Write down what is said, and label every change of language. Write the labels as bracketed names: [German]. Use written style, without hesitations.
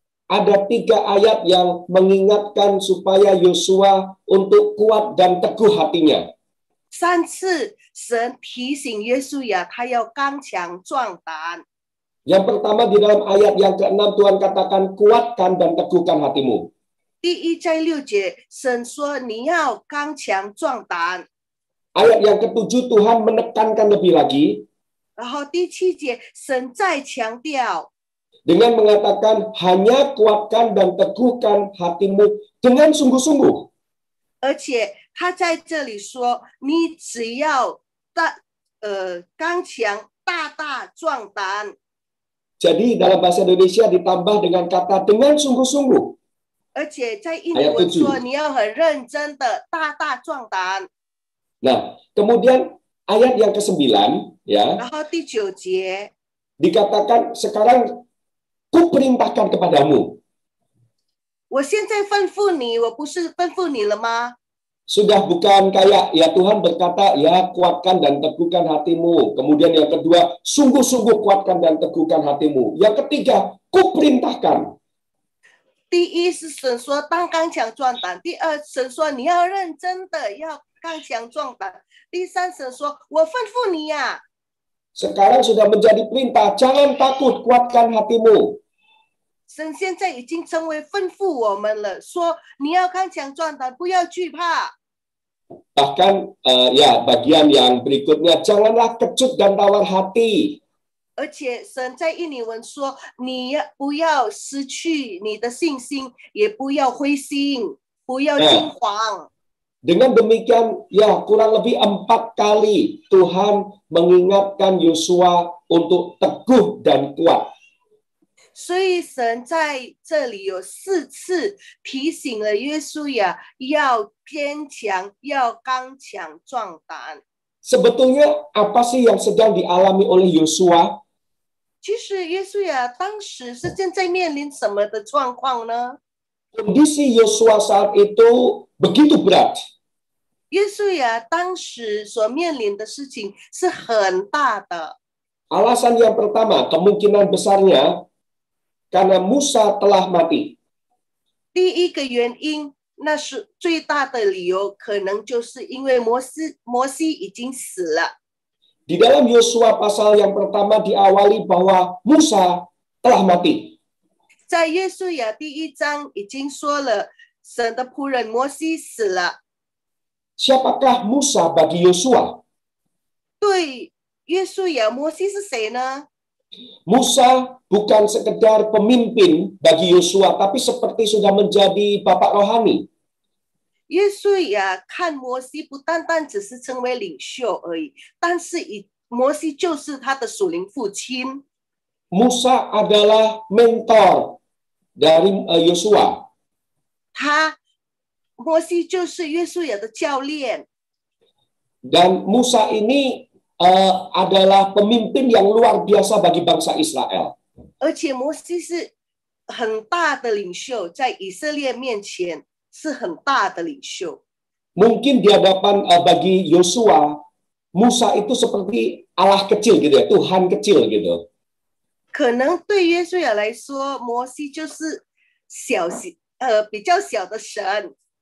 [Indonesian] ada 3 ayat yang mengingatkan supaya Yosua untuk kuat dan teguh hatinya. [Chinese] 3次神提醒约书亚，他要刚强壮胆。 [Indonesian] Yang pertama di dalam ayat yang ke-6 Tuhan katakan kuatkan dan teguhkan hatimu. [Chinese] 第1在6节，神说你要刚强壮胆。 [Indonesian] Ayat yang ke-7 Tuhan menekankan lebih lagi. [Chinese] 然后第7节，神再强调， [Indonesian] dengan mengatakan hanya kuatkan dan teguhkan hatimu dengan sungguh-sungguh. [Chinese] 而且他在这里说，你只要刚强大大壮胆。 [Indonesian] Jadi dalam bahasa Indonesia ditambah dengan kata dengan sungguh-sungguh. [Chinese] 而且在印尼文说，你要很认真的大大壮胆。 [Indonesian] Nah, kemudian ayat yang ke-9 ya. [Chinese] 然后第9节 [Indonesian] dikatakan sekarang kuperintahkan kepadamu. [Chinese] 我现在吩咐你，我不是吩咐你了吗？ [Indonesian] Sudah bukan kayak ya Tuhan berkata ya kuatkan dan teguhkan hatimu. Kemudian yang kedua sungguh-sungguh kuatkan dan teguhkan hatimu. Yang ketiga kuperintahkan. [Chinese] 第1是神说当刚强壮胆，第2神说你要认真的要刚强壮胆，第3神说我吩咐你呀。 [Indonesian] Sekarang sudah menjadi perintah, jangan takut, kuatkan hatimu. [Chinese] 神现在已经成为吩咐我们了，说你要刚强壮胆，不要惧怕。 [Indonesian] Bahkan ya bagian yang berikutnya, janganlah kecut dan tawar hati. [Chinese] 而且神在印尼文说，你不要失去你的信心，也不要灰心，不要惊慌。 [Indonesian] Dengan demikian, ya kurang lebih 4 kali Tuhan mengingatkan Yosua untuk teguh dan kuat. [Chinese] 所以神在这里有4次提醒了约书亚要坚强，要刚强壮胆。 [Indonesian] Sebetulnya apa sih yang sedang dialami oleh Yosua? [Chinese] 其实约书亚当时是正在面临什么的状况呢？ [Indonesian] Kondisi Yosua saat itu begitu berat. [Chinese] 约书亚当时所面临的事情是很大的。 [Indonesian] Alasan yang pertama, kemungkinan besarnya karena Musa telah mati. [Chinese] 第一个原因，那是最大的理由，可能就是因为摩西已经死了。 [Indonesian] Di dalam Yosua pasal yang pertama diawali bahwa Musa telah mati. [Chinese] 在约书亚第1章已经说了，神的仆人摩西死了。 [Indonesian] Siapakah Musa bagi Yosua? [Chinese] 对约书亚，摩西是谁呢？ [Indonesian] Musa bukan sekedar pemimpin bagi Yosua, tapi seperti sudah menjadi bapak rohani. [Chinese] 约书亚看摩西不单单只是成为领袖而已，但是摩西就是他的属灵父亲。 [Indonesian] Musa adalah mentor dari Yosua. [Chinese] 摩西就是约书亚的教练。 [Indonesian] Dan Musa ini adalah pemimpin yang luar biasa bagi bangsa Israel. [Chinese] 而且摩西是很大的领袖，在以色列面前是很大的领袖。 [Indonesian] Mungkin di hadapan bagi Yosua, Musa itu seperti Allah kecil gitu ya, Tuhan kecil gitu. [Chinese] 可能对约书亚来说，摩西就是比较小的神。